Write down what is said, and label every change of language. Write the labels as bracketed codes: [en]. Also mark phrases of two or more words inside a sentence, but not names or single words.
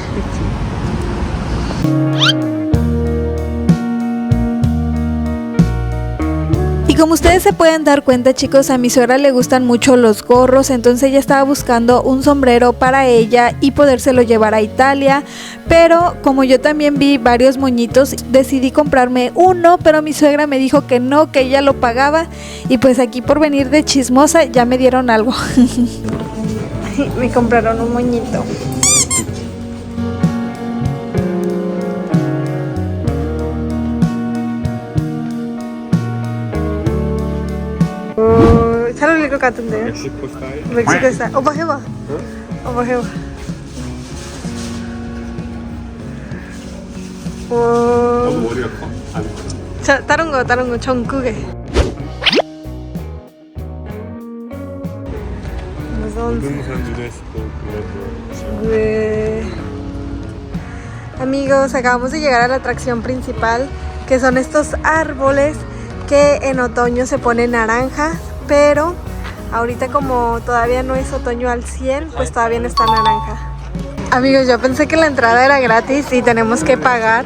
[es] Y como ustedes se pueden dar cuenta chicos, a mi suegra le gustan mucho los gorros, entonces ella estaba buscando un sombrero para ella y podérselo llevar a Italia, pero como yo también vi varios moñitos, decidí comprarme uno, pero mi suegra me dijo que no, que ella lo pagaba y pues aquí por venir de chismosa ya me dieron algo. Me compraron un moñito. [ko] 잘 어울릴 것 같은데요? 멕시코 스타일. 멕시코 스타일. 오빠 해봐. 오빠 해봐. 오. 너무 머리가 커? 아니. 자, 다른 거 전국에. 무서운. 사람들도 했고 그래도. 네. [es] Amigos, acabamos de llegar a la atracción principal, que son estos árboles que en otoño se pone naranja, pero ahorita como todavía no es otoño al 100, pues todavía no está naranja. Amigos, yo pensé que la entrada era gratis y tenemos que pagar.